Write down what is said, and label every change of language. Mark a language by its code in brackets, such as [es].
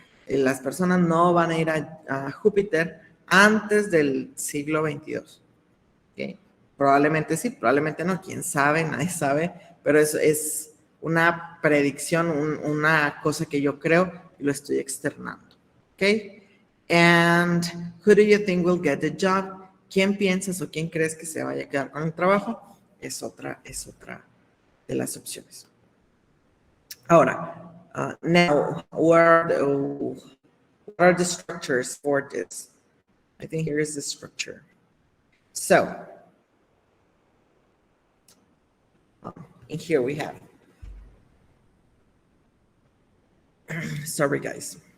[es] Las personas no van a ir a Júpiter antes del siglo 22. ¿Okay? Probablemente sí, probablemente no, quién sabe, nadie sabe, pero eso es una predicción, una cosa que yo creo y lo estoy externando. ¿Ok? [en] And who do you think will get the job? [es] ¿Quién piensas o quién crees que se vaya a quedar con el trabajo? Es otra de las opciones. Ahora, [en] now, what are the structures for this? I think here is the structure. So, in here we have, sorry guys.